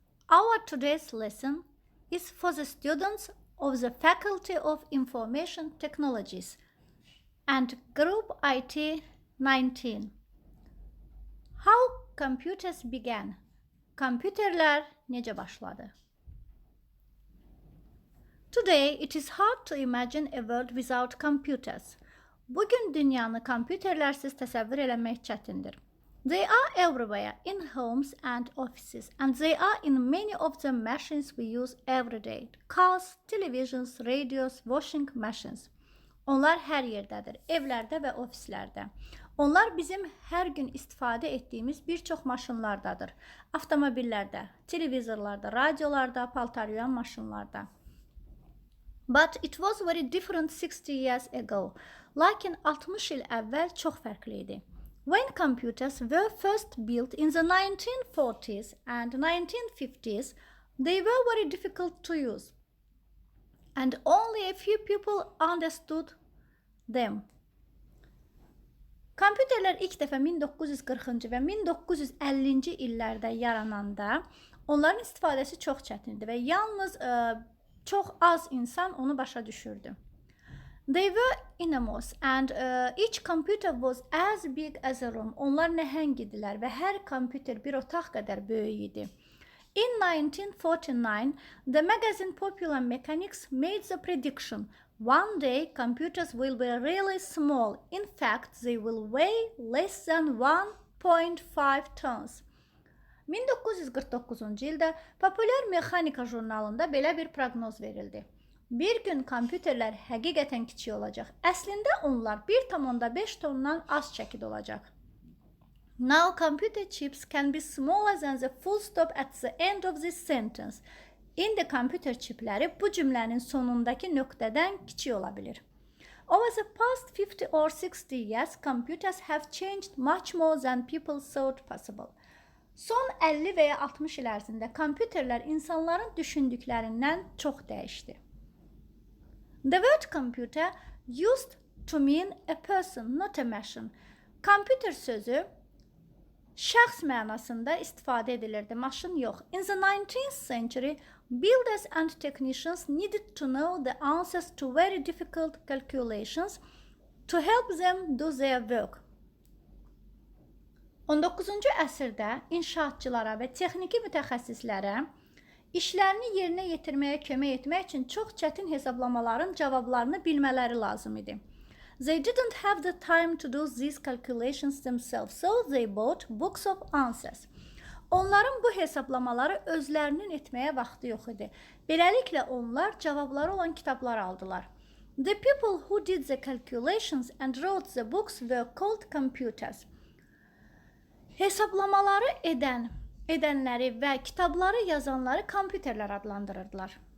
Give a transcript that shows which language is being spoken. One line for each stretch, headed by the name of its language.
English: Our today's lesson is for the students of the Faculty of Information Technologies and Group IT 19. How computers began?
Azerbaijani: Kompüterler necə başladı?
English: Today, it is hard to imagine a world without computers.
Azerbaijani: Bugün dünyanı kompüterlərsiz təsəvvür eləmək çətindir.
English: They are everywhere in homes and offices, and they are in many of the machines we use every day. Cars, televisions, radios, washing machines.
Azerbaijani: Onlar hər yerdədir, evlərdə və ofislərdə. Onlar bizim hər gün istifadə etdiyimiz bir çox maşınlardadır. Avtomobillərdə, televizorlarda, radiolarda, paltar yuyan maşınlarda.
English: But it was very different 60 years ago.
Azerbaijani: Lakin 60 il əvvəl çox fərqli idi.
English: When computers were first built in the 1940s and 1950s, they were very difficult to use, and only a few people understood them.
Azerbaijani: Kompüterlər ilk dəfə 1940-cı və 1950-ci illərdə yarananda onların istifadəsi çox çətindir və yalnız çox az insan onu başa düşürdü.
English: They were enormous and each computer was as big as a room.
Azerbaijani: Onlar nəhəng idilər və hər kompüter bir otaq qədər böyük idi.
English: In 1949, the magazine Popular Mechanics made the prediction: one day computers will be really small. In fact, they will weigh less than 1.5 tons.
Azerbaijani: 1949-cu ildə Popular Mexanika jurnalında belə bir proqnoz verildi. Bir gün kompüterlər həqiqətən kiçik olacaq. Əslində onlar 1,5 tondan az çəkid olacaq.
English: Now computer chips can be smaller than the full stop at the end of this sentence.
Azerbaijani: İndi kompüter çipləri bu cümlənin sonundakı nöqtədən kiçik ola bilir.
English: Over the past 50 or 60 years, computers have changed much more than people thought possible.
Azerbaijani: Son 50 və ya 60 il ərzində kompüterlər insanların düşündüklərindən çox dəyişdi.
English: The word computer used to mean a person, not a machine.
Azerbaijani: Kompüter sözü şəxs mənasında istifadə edilirdi, maşın yox.
English: In the 19th century, builders and technicians needed to know the answers to very difficult calculations to help them do their work.
Azerbaijani: 19-cu əsrdə inşaatçılara və texniki mütəxəssislərə İşlərini yerinə yetirməyə kömək etmək üçün çox çətin hesablamaların cavablarını bilmələri lazım idi.
English: They didn't have the time to do these calculations themselves, so they bought books of answers.
Azerbaijani: Onların bu hesablamaları özlərinin etməyə vaxtı yox idi. Beləliklə onlar cavabları olan kitablar aldılar.
English: The people who did the calculations and wrote the books were called computers.
Azerbaijani: Hesablamaları edənləri və kitabları yazanları kompüterlər adlandırırdılar.